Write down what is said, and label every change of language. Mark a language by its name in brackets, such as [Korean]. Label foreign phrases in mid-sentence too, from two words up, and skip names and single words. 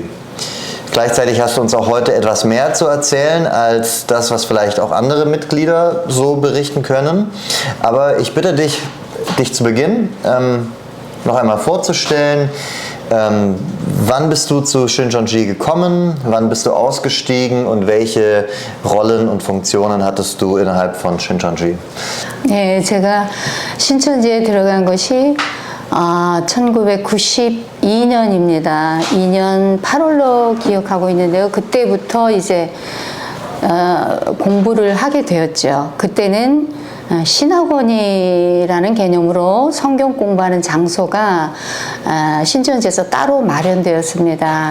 [German] Gleichzeitig hast du uns auch heute etwas mehr zu erzählen als das, was vielleicht auch andere Mitglieder so berichten können. Aber ich bitte dich zu Beginn noch einmal vorzustellen. Wann bist du zu Shincheonji gekommen? Wann bist du ausgestiegen? Und welche Rollen und Funktionen hattest du innerhalb von Shincheonji? [Korean] 네, 제가 신천지에 들어간 것이 1992년입니다. 2년 8월로 기억하고 있는데요. 그때부터 이제 공부를 하게 되었죠. 그때는 신학원이라는 개념으로 성경 공부하는 장소가 신천지에서 따로 마련되었습니다.